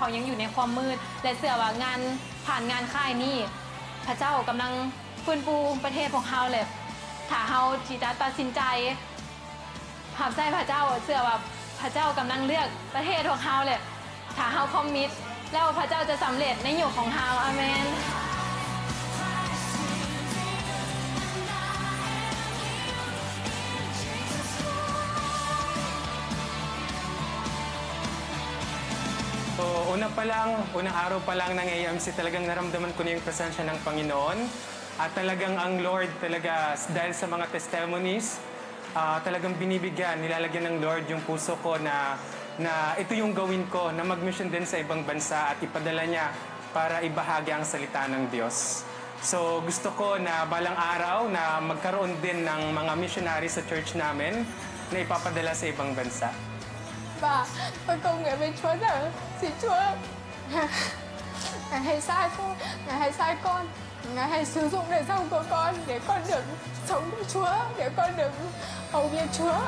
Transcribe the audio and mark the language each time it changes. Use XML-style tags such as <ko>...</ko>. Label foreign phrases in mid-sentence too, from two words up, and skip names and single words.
<th>เขายังอยู่ในความมืดและเชื่อว่างานผ่านงานค่ายนี้พระเจ้ากำลังฟื้นฟูประเทศของเขาเลยถ้าเขาที่จะตัดสินใจหับใส่พระเจ้าเชื่อว่าพระเจ้ากำลังเลือกประเทศของเขาเลยถ้าเขาคอมมิตแล้วพระเจ้าจะสำเร็จในยุคของเขาอาเมน</th> <tl>So, unang araw pa lang ng AMC, talagang naramdaman ko na yung presensya ng Panginoon. At talagang ang Lord, dahil sa mga testimonies, talagang binibigyan, nilalagyan ng Lord yung puso ko na ito yung gawin ko, na mag-mission din sa ibang bansa at ipadala niya para ibahagi ang salita ng Diyos. So, gusto ko na balang araw na magkaroon din ng mga missionary sa church namin na ipapadala sa ibang bansa.</tl> <vi>Và con cầu nguyện với Chúa rằng xin Chúa Ngài hãy sai con, Ngài hãy sai con, Ngài hãy sử dụng đời sống của con để con được sống với Chúa, để con được hầu việc Chúa.</vi>